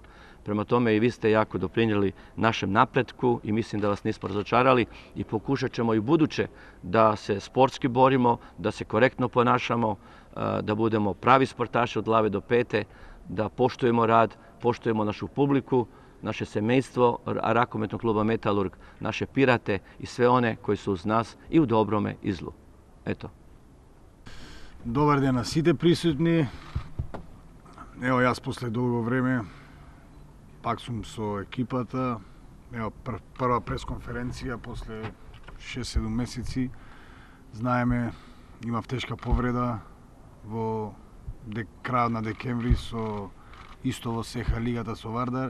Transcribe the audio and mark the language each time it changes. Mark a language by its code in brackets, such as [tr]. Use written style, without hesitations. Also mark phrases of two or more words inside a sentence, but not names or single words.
[hr] Prema tome i vi ste jako doprinijeli našem napretku i mislim da vas nismo razočarali i pokušat ćemo i buduće da se sportski borimo, da se korektno ponašamo, da budemo pravi sportaši od glave do pete, da poštujemo rad, poštujemo našu publiku, naše semejstvo Rakometnog kluba Metalurg, naše pirate i sve one koji su uz nas i u dobrome i zlu. Eto. [mk] Dobar ден на сите присутни. Ево јас после долго време пак сум со екипата. Ево прва пресконференција после 6-7 месеци. Знаеме, имав тешка повреда во крајот на декември исто во СЕХ лигата со Вардар.